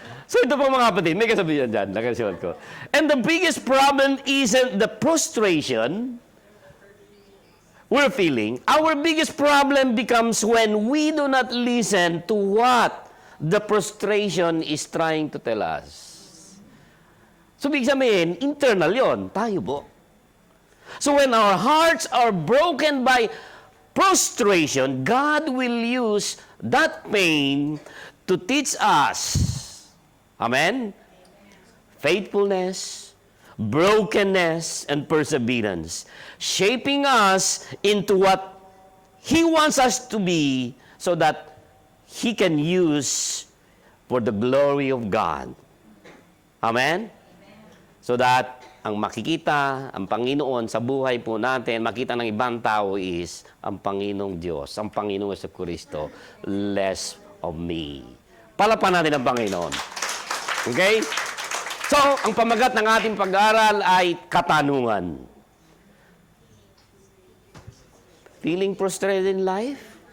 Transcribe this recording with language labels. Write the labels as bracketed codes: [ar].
[tl] So ito po mga kapatid, may kasabihan dyan, nakasulat ko. [en] And the biggest problem isn't the frustration we're feeling. Our biggest problem becomes when we do not listen to what the frustration is trying to tell us. So, [tl] big sabihin, internal yon, tayo po. [en] So, when our hearts are broken by frustration, God will use that pain to teach us. Amen? Faithfulness, brokenness, and perseverance, shaping us into what He wants us to be so that He can use for the glory of God. Amen? [tl] So that ang makikita, ang Panginoon sa buhay po natin, makita ng ibang tao is ang Panginoong Diyos, ang Panginoong Jesucristo, [en] less of me. [tl] Palapan natin ang Panginoon. Okay? So, ang pamagat ng ating pag-aaral ay katanungan. [en] Feeling frustrated in life?